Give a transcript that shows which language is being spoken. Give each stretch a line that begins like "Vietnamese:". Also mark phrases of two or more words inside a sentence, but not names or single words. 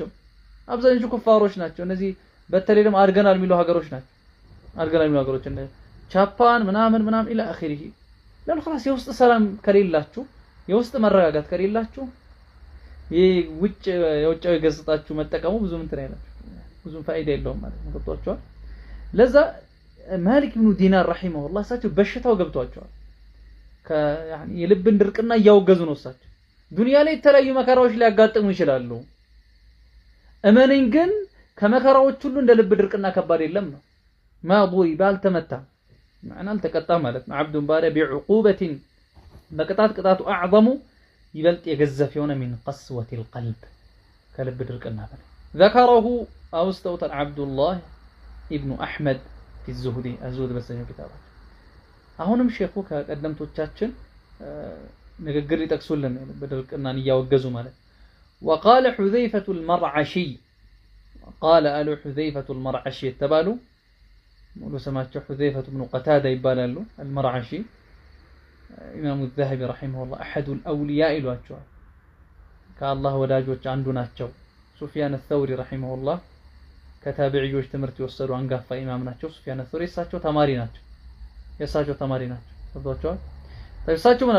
Amharic: ናቸው። እነዚህ በተለይ ደግሞ አድገናል የሚሉ ሀገሮች እንደ ጃፓን ምናምን
Arabic: الى اخره
Amharic: ለምን خلاص የውስጥ ሰላም ከሌላችሁ የውስጥ መረጋጋት ከሌላችሁ የውጫዊ ገጽታችሁ መጠቀሙ ብዙም እንትን አይላችሁ ብዙም ፋይዳ የለውም ማለት ነው። ገብቷችኋል? ለዛ ማሊክ ኢብኑ ዲናር ረሂመሁላህ እሳቸው በሽታው ገብቷቸዋል። يعني የልብን ድርቅና እያወገዙ ነው እሳቸው። ዱንያ ላይ የተለያዩ መከራዎች ሊያጋጥሙ ይችላሉ። እመነኝ ግን ከመከራዎች ሁሉ እንደ ልብ ድርቅና ከባድ የለም ነው።
Arabic: ما ضرب
Amharic: አልተመታ معنى አልተቀጣ ማለት ነው። عبد ባሪያ بعقوبة በቅጣቱ اعظم ይበልጥ የገዘፈ የሆነ
Arabic: من قسوة
Amharic: القلب ከልብ ድርቅና በላይ
Arabic: ذكره أوستوت عبد الله ابن أحمد في الزهد
Amharic: በሰኘው ኪታባቸው አሁንም ሼኹ ከቀደምቶቻችን ንግግር ይጠቅሱልን በድርቅናን እያወገዙ ማለት
Arabic: وقال حذيفة المرعشي قال حذيفة المرعشي
Amharic: የተባሉ ሙሉ ስማቸው حذيفة بن قتادة ይባላሉ المرعشي ኢማሙ ዘሀቢ ረሒመሁላህ
Arabic: أحد الأولياء
Amharic: ይሏቸዋል። ከአላህ ወዳጆች አንዱ ናቸው። ሱፊያን አተውሪ ረሒመሁላህ ከታቢዕዮች ትምህርት የወሰዱ አንጋፋ ኢማም ናቸው። ሱፊያን አተውሪ የእሳቸው ተማሪ ናቸው። ገብቷቸዋል። እሳቸው ምን አሉ?